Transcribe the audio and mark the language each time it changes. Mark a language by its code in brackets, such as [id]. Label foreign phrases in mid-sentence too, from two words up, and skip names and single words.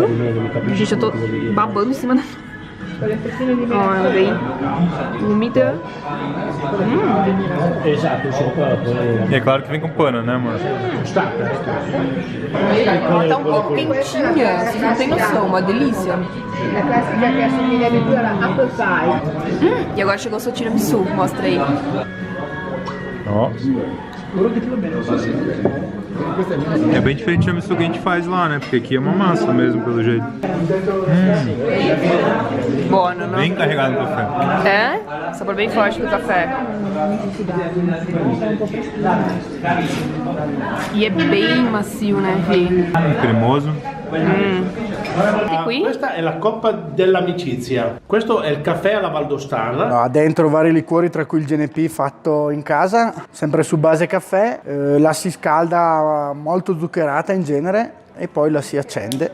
[pt] Gente, eu tô babando em cima da... Ó, ela vem úmida. [it] Esatto, [pt] E é claro que vem com pano, né, amor? Ela tá um pouco quentinha, vocês não tem noção, uma delícia. [it] La classica che assomiglia di più alla apple pie. [pt] E agora chegou o seu tiramisu, mostra aí. Ó. É bem diferente do tiramisu que a gente faz lá, né? Porque aqui é uma massa mesmo, pelo jeito. Buono, não? Bem carregado no café. É? Sabor bem forte do café. E é bem macio, né, Fê? Cremoso. [it] Qui? Questa è la coppa dell'amicizia. Questo è il caffè alla Valdostana. Ha dentro vari liquori, tra cui il GNP fatto in casa, sempre su base caffè. La si scalda molto zuccherata in genere e poi la si accende.